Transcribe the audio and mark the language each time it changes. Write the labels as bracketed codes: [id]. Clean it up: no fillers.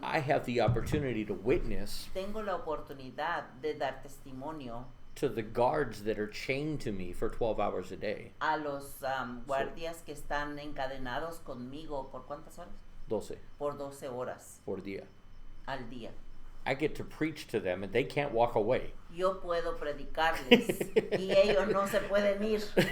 [en] I have the opportunity to witness [es] tengo la oportunidad de dar testimonio [en] to the guards that are chained to me for 12 hours a day. [es] a los guardias que están encadenados conmigo por ¿cuántas horas? 12 Por 12 horas por día. al día. [en] I get to preach to them and they can't walk away. [es] Yo puedo predicarles y ellos no se pueden ir.